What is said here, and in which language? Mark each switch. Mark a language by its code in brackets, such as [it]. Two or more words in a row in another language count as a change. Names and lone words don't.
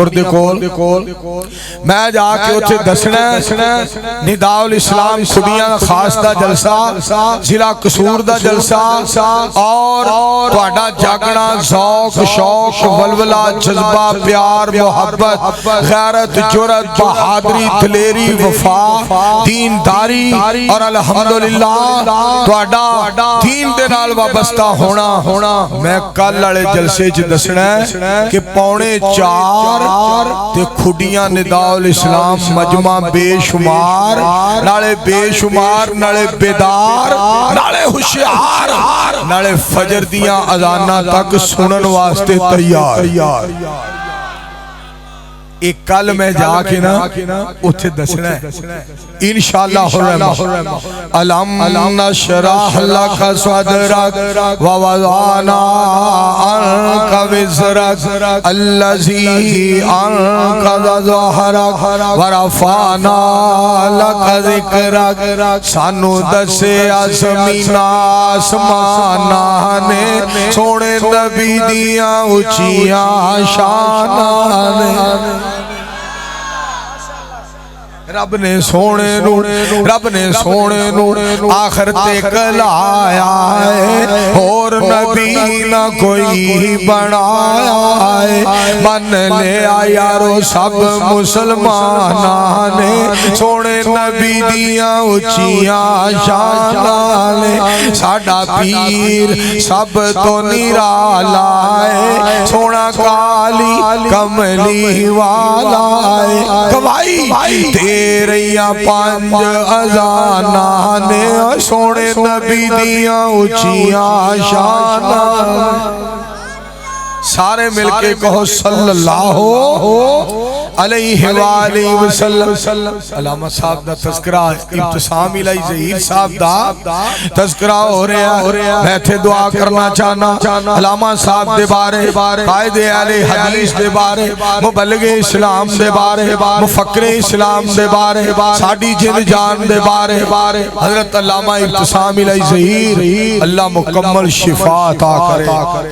[pa] دے کول، میں جا کے اتھے دسنا نداء الاسلام کھڈیاں خاص دا جلسہ، ضلع قصور دا جلسہ، اور تہاڈا جاگنا ذوق شوق ولولہ جذبہ پیار محبت غیرت جرأت بہادری دلیری وفا دینداری اور الحمدللہ تہاڈا دین دے نال وابستہ ہونا۔ میں کل والے جلسے چ دسنا ہے کہ 4:15 تے کھڈیاں نداء الاسلام مجمع بے شمار، نالے بے شمار، نالے بیدار، نالے ہوشیار، نالے فجر دیاں اذاناں تک سنن واسطے تیار۔ ایک کل میں جا کے نا اتھے دسنا ہے [ar] انشاءاللہ الرحمن، الم نشرح لک صدرک ووضعنا عنک وزرک الذی انقض ظہرک ورفعنا لک ذکرک۔ [pa] سانو دسیا زمین آسماناں نے سونے نبی دیاں اچیاں شاناں نے، رب نے سونے نو آخر تک لایا ہے، اور نبی نہ کوئی بنایا ہے۔ من لے یارو سب مسلماناں نے سونے نبی دیاں اچیاں شاناں نے، ساڈا پیر سب تو نرالا ہے، سونا کالی کملی والا ہے۔ گواہی تیریاں 5 اذاناں نے سونے نبی دیاں اچیاں شاناں۔ سارے مل کے کہو [ar] صلی اللہ علیہ وآلہ وسلم۔ [pa] علامہ صاحب دا تذکرہ، ابتسام الہی ظہیر صاحب دا تذکرہ ہو رہا، میں تھے دعا کرنا چاہنا علامہ صاحب دے بارے، قائد اہل حدیث دے بارے، مبلغ اسلام دے بارے، مفکر اسلام دے بارے، ساڈی جند جان دے بارے، حضرت علامہ ابتسام الہی ظہیر، اللہ مکمل شفا عطا کرے۔